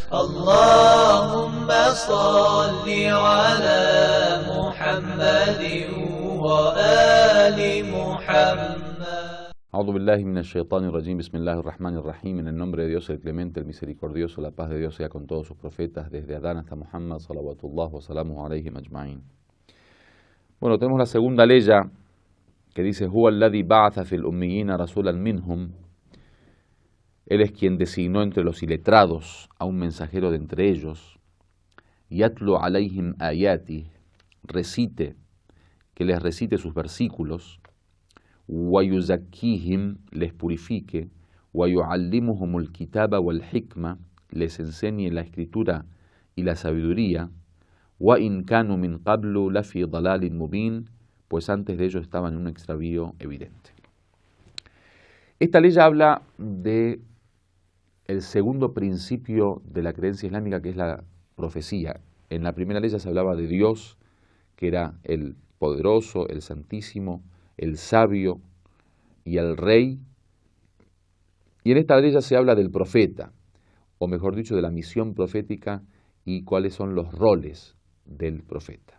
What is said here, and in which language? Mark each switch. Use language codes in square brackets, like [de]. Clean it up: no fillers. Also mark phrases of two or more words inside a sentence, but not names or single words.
[ar] اللهم صل على محمد وآل محمد. أعوذ بالله من الشيطان الرجيم. بسم الله الرحمن الرحيم. [es] En el nombre de Dios, el clemente, el misericordioso, la paz de Dios sea con todos sus profetas, desde Adán hasta Muhammad, [ar] صلوات الله وسلامه عليه أجمعين. [es] Bueno, tenemos la segunda leya que dice: [ar] هو الذي بعث في الأميين رسولا منهم. [es] Él es quien designó entre los iletrados a un mensajero de entre ellos. [ar] يتلو عليهم آياته, [es] que les recite sus versículos. وَيُزَكِّيهِمْ, les purifique, [ar] وَيُعَلِّمُهُمُ الْكِتَابَ وَالْحِكْمَةَ, [es] les enseñe la escritura y la sabiduría, [ar] وَإِنْ كَانُوا مِنْ قَبْلُ لَفِي ضَلَالٍ مُبِينٍ, [es] pues antes de ellos estaban en un extravío evidente. Esta ley habla de el segundo principio de la creencia islámica, que es la profecía. En la primera ley se hablaba de Dios, que era el poderoso, el santísimo, el sabio y el rey, y en esta ley se habla del profeta, o mejor dicho, de la misión profética y cuáles son los roles del profeta.